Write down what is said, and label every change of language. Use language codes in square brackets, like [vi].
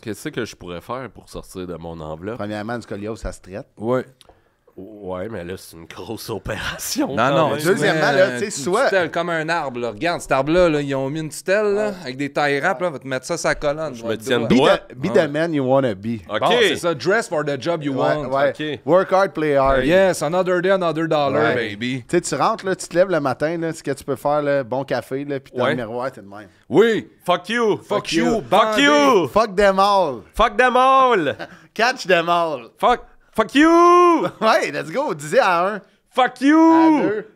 [fr] Qu'est-ce que je pourrais faire pour sortir de mon enveloppe? Premièrement, une scoliose, ça se traite. Ouais. Ouais, mais là, c'est une grosse opération. Non. Deuxièmement, là, tu sais, soit... Une tutelle comme un arbre, là. Regarde, cet arbre-là, là, ils ont mis une tutelle, là, avec des tailles rap, là. On va te mettre ça sur la colonne. Je me tiens droit. [en] Be the man you wanna be. OK. [fr] Bon, c'est ça. [en] Dress for the job you want. [fr] Ouais. [en] OK. Work hard, play hard. Yes, another day, another dollar, baby. [fr] Tu sais, tu rentres, là, tu te lèves le matin, là, ce que tu peux faire, là, bon café, là, puis dans le miroir, t'es de même. Oui. [en] Fuck you. Fuck you. Fuck you. Fuck them all. Fuck them all. Catch them all. Fuck you. [fr] Ouais, [en] let's go. [fr] Disais à 1. [en] Fuck you. [fr] À 2.